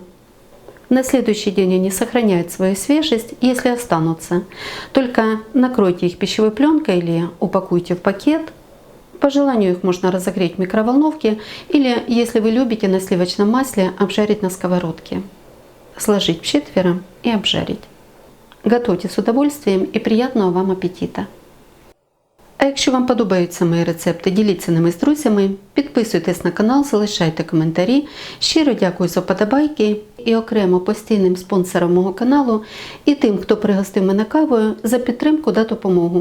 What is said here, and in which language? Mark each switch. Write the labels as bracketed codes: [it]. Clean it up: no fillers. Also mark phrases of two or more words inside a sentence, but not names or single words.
[ru] На следующий день они сохраняют свою свежесть, если останутся. Только накройте их пищевой пленкой или упакуйте в пакет. По желанию их можно разогреть в микроволновке или, если вы любите, на сливочном масле обжарить на сковородке. Сложить вчетверо и обжарить. [uk] Готуйте з удовольствием і приємного вам апетита! А якщо вам подобаються мої рецепти, діліться ними з друзями, підписуйтесь на канал, залишайте коментарі. Щиро дякую за вподобайки і окремо постійним спонсорам мого каналу і тим, хто пригостив мене кавою, за підтримку та допомогу.